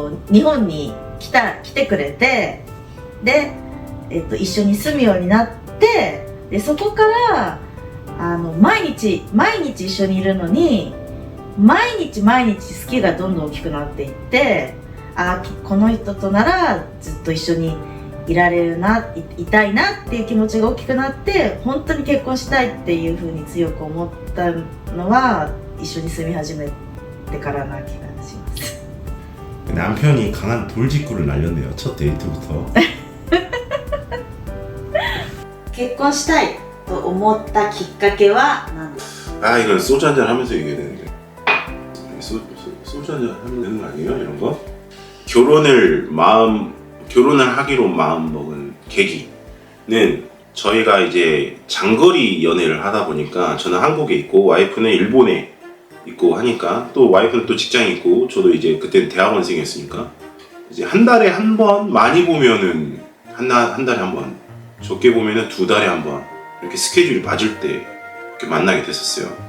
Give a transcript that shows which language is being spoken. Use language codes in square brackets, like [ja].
[ja] 日本に来てくれてで、一緒に住むようになってでそこから毎日一緒にいるのに毎日好きがどんどん大きくなっていってこの人とならずっと一緒にいたいなっていう気持ちが大きくなって本当に結婚したいっていうふうに強く思ったのは一緒に住み始めてからな気がします。 [ko] 남편이 강한 돌직구를 날렸네요. 첫 데이트부터. [ja] 結婚したいと思ったきっかけは何ですか？ [ko] 이건 소주 한잔 하면서 얘기해야 되는데 소주 한잔 하면 되는 거 아니에요? 이런 거? 결혼을 하기로 마음 먹은 계기는 저희가 이제 장거리 연애를 하다 보니까 저는 한국에 있고 와이프는 일본에 있고 하니까 또 와이프는 또 직장에 있고 저도 이제 그때는 대학원생이었으니까 이제 한 달에 한 번 많이 보면은 한 달에 한 번 적게 보면은 2달에 한 번 이렇게 스케줄이 맞을 때 이렇게 만나게 됐었어요.